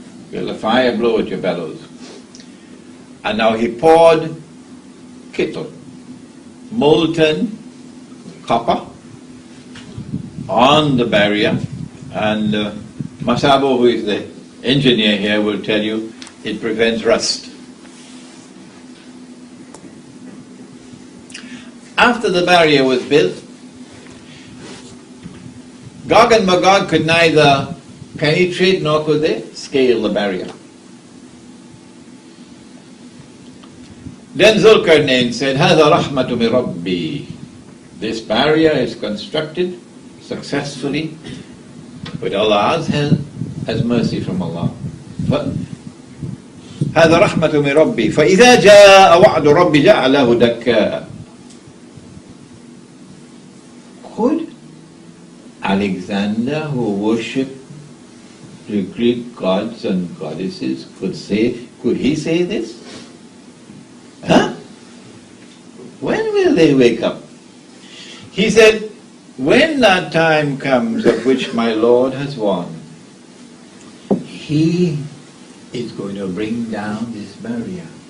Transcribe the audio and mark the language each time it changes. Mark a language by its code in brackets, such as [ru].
[en] Build a fire, blow with your bellows. And now he poured kittle, molten copper, on the barrier, and Masabo, who is the engineer here, will tell you it prevents rust. After the barrier was built, Gog and Magog could neither penetrate nor could they scale the barrier. Then Zulkarnain said, [ar] هَذَا رَحْمَةُ مِنْ رَبِّي. [en] This barrier is constructed successfully with Allah's help as mercy from Allah. [ar] هذا رحمة من ربي فإذا جاء وعد ربي جعله دكاء. [en] Could Alexander, who worshipped the Greek gods and goddesses, could he say this? Huh? When will they wake up? He said, when that time comes of which my Lord has won, He is going to bring down this barrier.